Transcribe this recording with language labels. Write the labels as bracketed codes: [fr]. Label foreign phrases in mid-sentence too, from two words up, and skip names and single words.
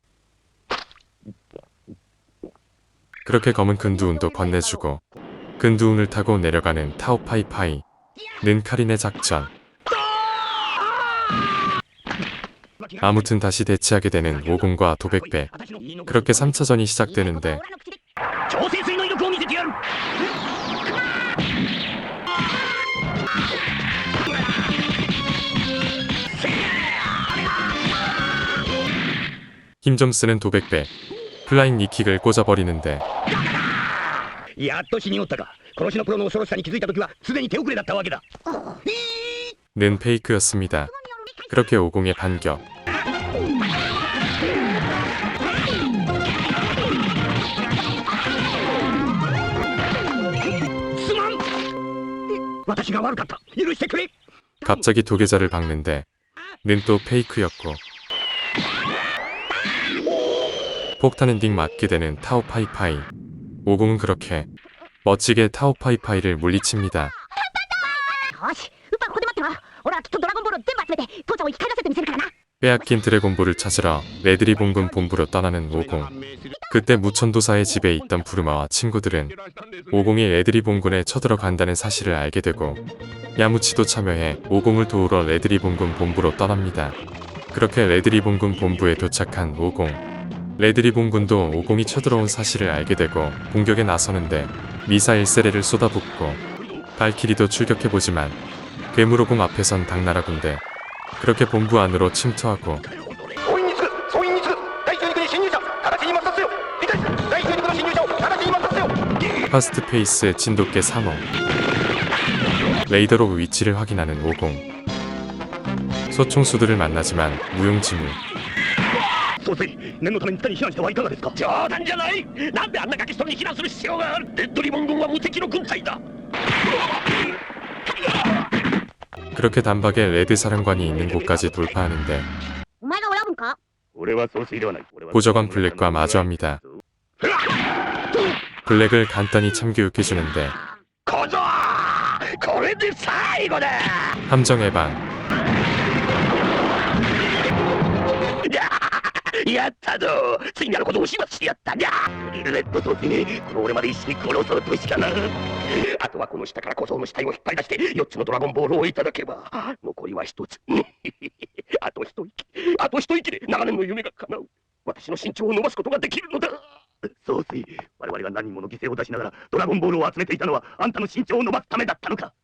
[ko] 그렇게 검은 근두운도 건네주고 근두운을 타고 내려가는 타오파이파이. 는 카린의 작전. 아무튼 다시 대치하게 되는 오공과 도백배. 그렇게 3차전이 시작되는데 [ja] 超潜水の威力を見せてやる [ko] 힘 좀 쓰는 도백배. 플라잉 니킥을 꽂아버리는데 [ja] やっと死におったか。殺しのプロの恐ろしさに気づいた時はすでに手遅れだったわけだ。 [ko] 는 페이크였습니다. 그렇게 오공의 반격. [ja] すまん私が悪かった。許してくれ。 [ko] 갑자기 도계자를 박는데 는 또 페이크였고 폭탄 엔딩 맞게 되는 타오파이파이. 오공은 그렇게 멋지게 타오파이파이를 물리칩니다. [ja] よしウッパここで待ってろ。俺はきっとドラゴンボールを全部集めて父ちゃんを生き返らせてみせるからな。 [ko] 빼앗긴 드래곤볼을 찾으러 레드리 봉군 본부로 떠나는 오공. 그때 무천도사의 집에 있던 부르마와 친구들은 오공이 레드리 봉군에 쳐들어간다는 사실을 알게 되고 야무치도 참여해 오공을 도우러 레드리 봉군 본부로 떠납니다. 그렇게 레드리 봉군 본부에 도착한 오공. 레드리 봉군도 오공이 쳐들어온 사실을 알게 되고 공격에 나서는데 미사일 세례를 쏟아붓고 발키리도 출격해보지만 괴물오공 앞에선 당나라 군대. 그렇게 본부 안으로 침투하고 [ja] 総員に次ぐ総員に次ぐ第12区に侵入者直ちに抹殺せよ。理解第12区の侵入者を直ちに抹殺せよ。 [ko] 파스트 페이스 진돗개 3호. 레이더로 위치를 확인하는 오공. 소총수들을 만나지만 무용지물. [ja] 総帥念のために地下に避難してはいかがですか。冗談じゃない。なんであんな崖下に避難する必要がある。レッドリボン軍は無敵の軍隊だ。 [ko] 그렇게 단박에 레드 사령관이 있는 곳까지 돌파하는데 [ja] お前が選ぶんか？俺は総帥ではない。 [ko] 보좌관 블랙과 마주합니다. 블랙을 간단히 참교육해주는데 [ja] 小僧これで最後だ [ko] 함정 해방. [ja] やったぞ次なることを始末してやったにゃレッド総帥にこの俺まで一緒に殺そうとしかなあとはこの下から小僧の死体を引っ張り出して4つのドラゴンボールをいただけば残りは1つあと一息で長年の夢が叶う私の身長を伸ばすことができるのだ総帥我々が何人もの犠牲を出しながらドラゴンボールを集めていたのはあんたの身長を伸ばすためだったのか